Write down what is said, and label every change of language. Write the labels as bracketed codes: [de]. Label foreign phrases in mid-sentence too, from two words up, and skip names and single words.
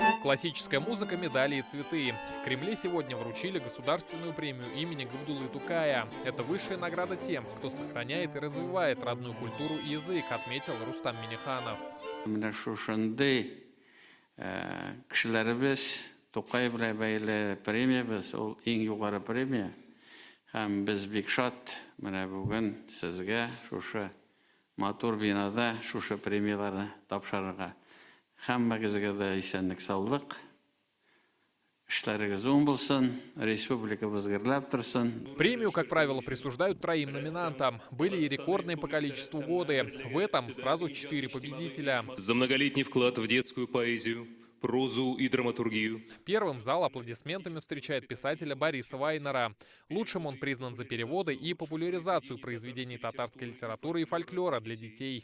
[ru] Классическая музыка, медали и цветы. В Кремле сегодня вручили государственную премию имени Габдуллы Тукая. Это высшая награда тем, кто сохраняет и развивает родную культуру и язык, отметил Рустам Минниханов. [tt] Тукай белән бәйле премиябез, ул иң югары премия. Һәм без бик шат менә бүген сезгә шушы матур бинада шушы премияларны тапшырырга. Һәммәгезгә дә исәнлек, саулык, эшләрегез уң булсын, республикабыз гөрләп торсын. [ru] Премию, как правило, присуждают троим номинантам. Были и рекордные по количеству годы. В этом сразу 4 победителя. За многолетний вклад в детскую поэзию, прозу и драматургию. Первым зал аплодисментами встречает писателя Бориса Вайнера. Лучшим он признан за переводы и популяризацию произведений татарской литературы и фольклора для детей.